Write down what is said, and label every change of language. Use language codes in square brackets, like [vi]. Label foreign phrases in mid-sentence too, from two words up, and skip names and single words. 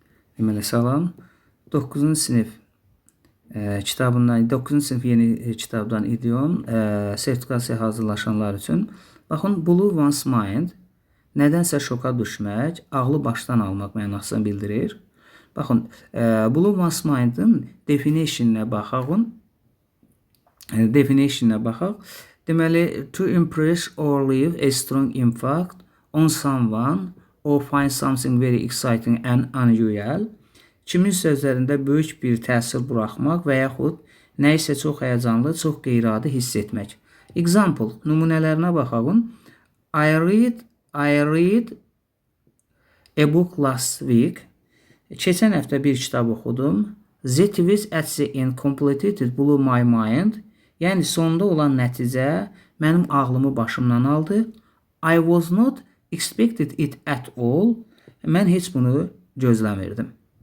[az] Deməli, salam. 9-cu sinif kitabından, 9-cu sinif yeni kitabdan idiom sertifikasiya hazırlaşanlar üçün. Baxın, [en] blew one's mind [az] nədənsə şoka düşmək, ağlı başdan almaq mənasını bildirir. Baxın, [en] blew one's mind'ın [az] definitionına baxaq. Deməli, [en] to impress or leave a strong impact on someone or find something very exciting and unusual. [az] Kimin sözlərində böyük bir təsir buraxmaq və yaxud nə isə çox həyəcanlı, çox qeyri-adi hiss etmək. Example, nümunələrinə baxaq. [en] I read a book last week. [az] Keçən həftə bir kitab oxudum. [en] The twist at the end completely blew my mind. [az] Yəni, sonda olan nəticə mənim ağlımı başımdan aldı. [en] I was not expected it at all. [az] Mən heç bunu gözləmirdim.